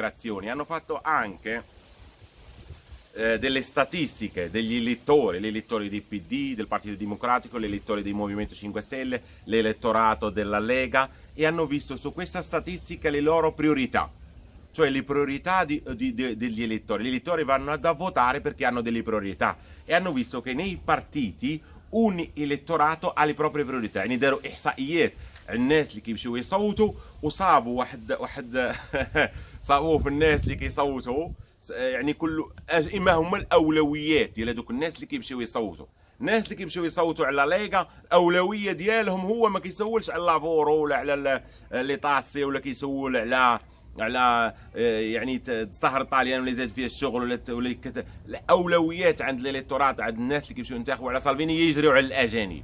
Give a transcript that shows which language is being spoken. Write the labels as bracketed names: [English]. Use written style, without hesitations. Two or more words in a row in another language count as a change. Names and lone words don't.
[Italian] Hanno fatto anche delle statistiche degli elettori, gli elettori del PD, del Partito Democratico, gli elettori del Movimento 5 Stelle, l'elettorato della Lega, e hanno visto su questa statistica le loro priorità, cioè le priorità degli elettori. Gli elettori vanno a votare perché hanno delle priorità, e hanno visto che nei partiti un elettorato ha le proprie priorità. [Arabic] يعني داروا احصائيات الناس اللي كيمشيو يصوتوا، وصابوا واحد صابوه في الناس اللي كيصوتوا، يعني كل اما هما الاولويات ديال هذوك الناس اللي كيمشيو يصوتوا. الناس اللي كيمشيو يصوتوا على ليغا الاولويه ديالهم هو ما كيسولش على لافورو ولا على [Italian] le tasse, [Arabic] ولا كيسول على يعني تستهر طاليان ولا يزاد فيها الشغل ولا الاولويات عند الالكتورات، عند الناس اللي كيمشيو ينتخبوا على سالفيني يجريوا على الاجانب.